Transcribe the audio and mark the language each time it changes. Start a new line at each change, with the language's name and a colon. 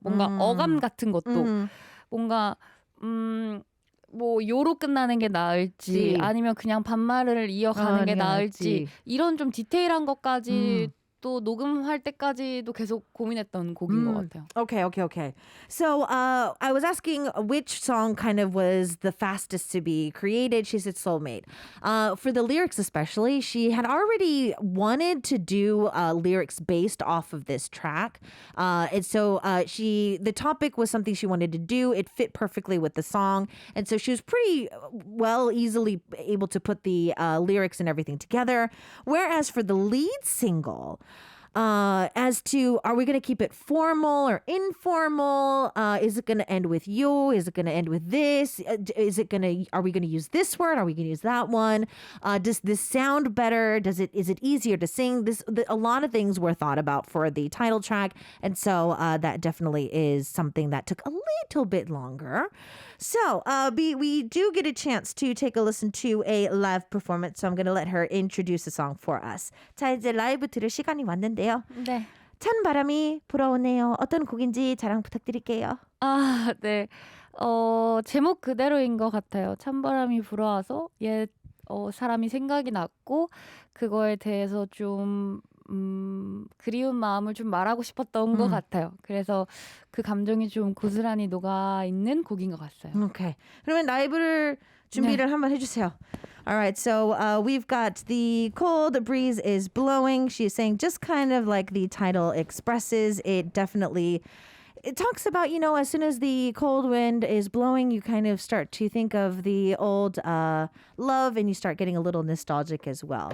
Korean: 뭔가 어감 같은 것도 뭔가 뭐 요로 끝나는 게 나을지 아니면 그냥 반말을 이어가는 게 나을지 이런 좀 디테일한 것까지 또 녹음할 때까지도 계속 고민했던 곡인 것 같아요.
English: Okay. So I was asking which song kind of was the fastest to be created. She said Soulmate. For the lyrics especially, she had already wanted to do lyrics based off of this track. And so the topic was something she wanted to do. It fit perfectly with the song. And so she was pretty easily able to put the lyrics and everything together. Whereas for the lead single, as to, are we going to keep it formal or informal? Is it going to end with you? Is it going to end with this? Are we going to use this word? Are we going to use that one? Does this sound better? Is it easier to sing? A lot of things were thought about for the title track. And so that definitely is something that took a little bit longer. So we do get a chance to take a listen to a live performance. So I'm going to let her introduce the song for us.
Korean: 자, 이제 라이브 들을 시간이 왔는데요. 네. 찬 바람이 불어오네요. 어떤 곡인지 자랑 부탁드릴게요. 네. 제목 그대로인 것 같아요. 찬바람이 불어와서 옛 사람이 생각이 났고 그거에 대해서 좀 그리운 마음을 좀 말하고 싶었던 것 같아요. 그래서 그 감정이 좀 고스란히 녹아있는 곡인 것 같아요.
English: Okay.
Korean: 그러면 라이브를 준비를 한번 해주세요.
English: All right, so we've got the cold breeze is blowing. She's saying just kind of like the title expresses, it talks about, as soon as the cold wind is blowing, you kind of start to think of the old love and you start getting a little nostalgic as well.